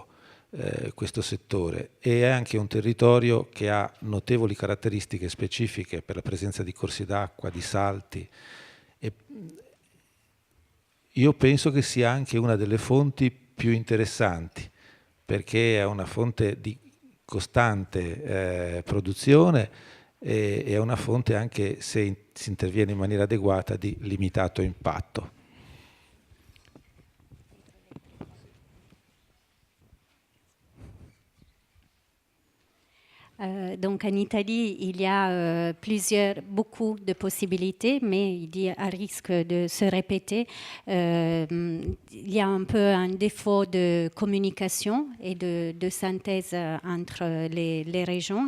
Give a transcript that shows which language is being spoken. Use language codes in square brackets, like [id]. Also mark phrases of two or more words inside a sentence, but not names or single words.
[it] Questo settore, e è anche un territorio che ha notevoli caratteristiche specifiche per la presenza di corsi d'acqua, di salti, e io penso che sia anche una delle fonti più interessanti, perché è una fonte di costante produzione e è una fonte, anche se si interviene in maniera adeguata, di limitato impatto. [fr] Donc en Italie, il y a beaucoup de possibilités, mais il y a un risque de se répéter. Il y a un peu un défaut de communication et de synthèse entre les régions.